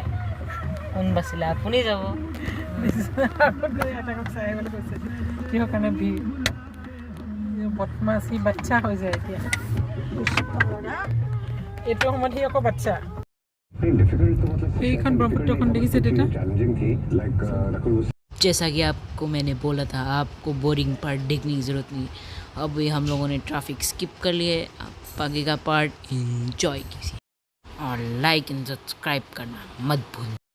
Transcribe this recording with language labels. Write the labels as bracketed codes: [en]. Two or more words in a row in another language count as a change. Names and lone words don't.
[as] কোন বাচিলে? আপুনি যাব। চাই আহিবলৈ কৈছে কিহৰ কাৰণে ভিৰ বদমাছি বাচ্চা হৈ যায় এতিয়া এইটো সময়ত সি আকৌ বাচ্চা। এইখন ব্ৰহ্মপুত্ৰখন দেখিছে দেউতা? [hi] जैसा कि आपको मैंने बोला था, आपको [en] boring part [hi] देखने की ज़रूरत नहीं। अभी हम लोगों ने ट्रैफिक स्किप कर लिए, आप आगे का पार्ट एंजॉय कीजिए और [en] like and subscribe [hi] करना मत भूलिए।